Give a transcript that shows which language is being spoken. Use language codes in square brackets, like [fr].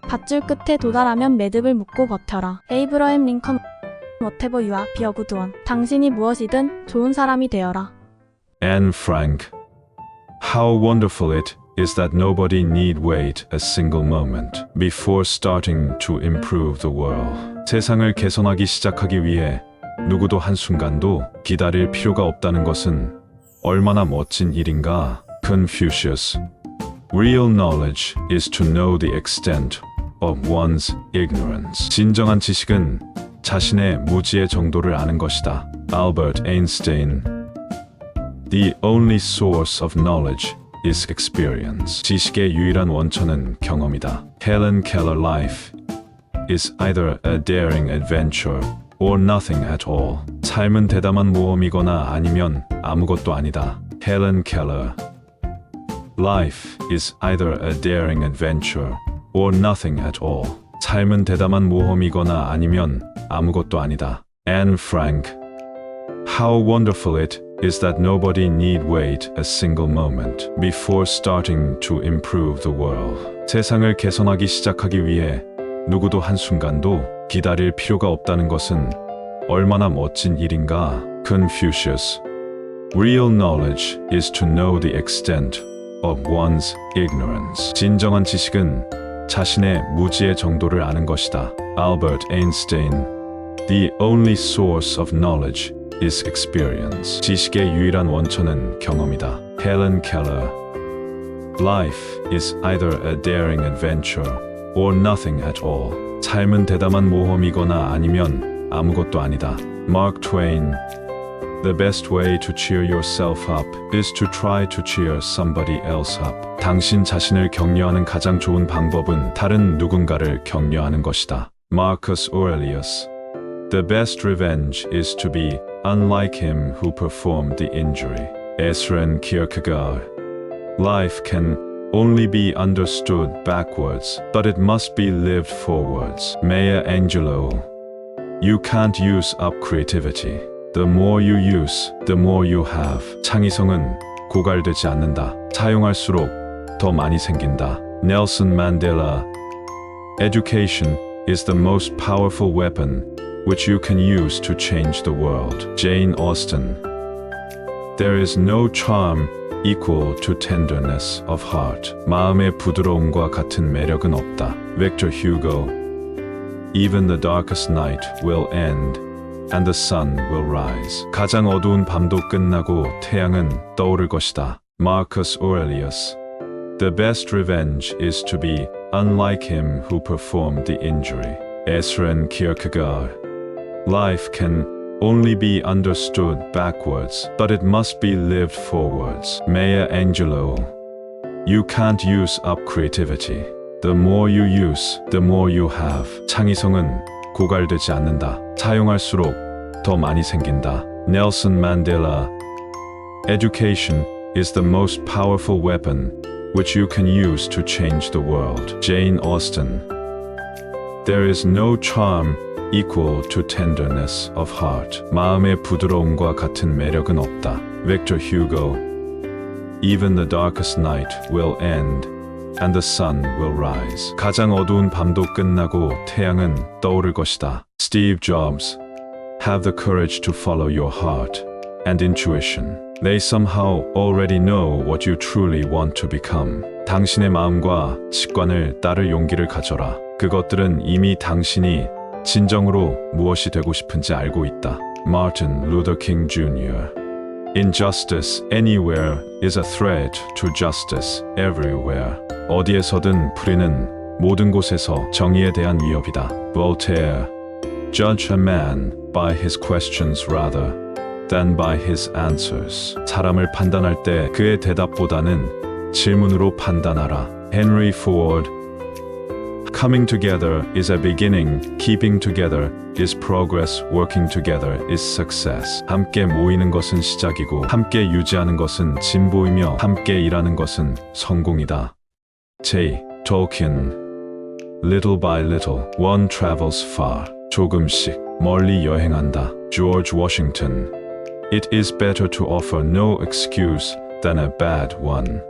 [ko] 밧줄 끝에 도달하면 매듭을 묶고 버텨라. 에이브러햄 링컨. [en] Whatever you are, be a good one. [ko] 당신이 무엇이든 좋은 사람이 되어라. [en] Anne Frank. How wonderful it is that nobody need wait a single moment before starting to improve the world. [ko] 세상을 개선하기 시작하기 위해 누구도 한순간도 기다릴 필요가 없다는 것은 얼마나 멋진 일인가. [en] Confucius. Real knowledge is to know the extent of one's ignorance. [ko] 진정한 지식은 자신의 무지의 정도를 아는 것이다. [en] Albert Einstein. The only source of knowledge is experience. [ko] 지식의 유일한 원천은 경험이다. [en] Helen Keller. Life is either a daring adventure or nothing at all. [ko] 삶은 대담한 모험이거나 아니면 아무것도 아니다. [en] Helen Keller. Life is either a daring adventure or nothing at all. [ko] 삶은 대담한 모험이거나 아니면 아무것도 아니다. [en] Anne Frank. How wonderful it is that nobody need wait a single moment before starting to improve the world. [ko] 세상을 개선하기 시작하기 위해 누구도 한순간도 기다릴 필요가 없다는 것은 얼마나 멋진 일인가. [en] Confucius. Real knowledge is to know the extent of one's ignorance. [ko] 진정한 지식은 자신의 무지의 정도를 아는 것이다. [en] Albert Einstein. The only source of knowledge is experience. [ko] 지식의 유일한 원천은 경험이다. [en] Helen Keller. Life is either a daring adventure or nothing at all. [ko] 삶은 대담한 모험이거나 아니면 아무것도 아니다. [en] Mark Twain. The best way to cheer yourself up is to try to cheer somebody else up. [ko] 당신 자신을 격려하는 가장 좋은 방법은 다른 누군가를 격려하는 것이다. [en] Marcus Aurelius. The best revenge is to be unlike him who performed the injury. Søren Kierkegaard. Life can only be understood backwards, but it must be lived forwards. Maya Angelou. You can't use up creativity. The more you use, the more you have. [ko] 창의성은 고갈되지 않는다. 사용할수록 더 많이 생긴다. [en] Nelson Mandela. Education is the most powerful weapon which you can use to change the world. Jane Austen. There is no charm equal to tenderness of heart. [ko] 마음의 부드러움과 같은 매력은 없다. [en] Victor Hugo. Even the darkest night will end, and the sun will rise. [ko] 가장 어두운 밤도 끝나고 태양은 떠오를 것이다. [en] Marcus Aurelius. The best revenge is to be unlike him who performed the injury. Søren Kierkegaard. Life can only be understood backwards, but it must be lived forwards. Maya Angelou. You can't use up creativity. The more you use, the more you have. [ko] 창의성은 고갈되지 않는다. 사용할수록 더 많이 생긴다. [en] Nelson Mandela. Education is the most powerful weapon which you can use to change the world. Jane Austen. There is no charm equal to tenderness of heart. [ko] 마음의 부드러움과 같은 매력은 없다. [en] Victor Hugo. Even the darkest night will end, and the sun will rise. [ko] 가장 어두운 밤도 끝나고 태양은 떠오를 것이다. [en] Steve Jobs. Have the courage to follow your heart and intuition. They somehow already know what you truly want to become. [ko] 당신의 마음과 직관을 따를 용기를 가져라. 그것들은 이미 당신이 진정으로 무엇이 되고 싶은지 알고 있다. [en] Martin Luther King Jr. Injustice anywhere is a threat to justice everywhere. [ko] 어디에서든 불의는 모든 곳에서 정의에 대한 위협이다. [en] Voltaire. Judge a man by his questions rather than by his answers. [ko] 사람을 판단할 때 그의 대답보다는 질문으로 판단하라. [en] Henry Ford. Coming together is a beginning, keeping together is progress, working together is success. [ko] 함께 모이는 것은 시작이고 함께 유지하는 것은 진보이며 함께 일하는 것은 성공이다. [en] J. Tolkien. Little by little, one travels far. [ko] 조금씩 멀리 여행한다. George Washington. [en] It is better to offer no excuse than a bad one.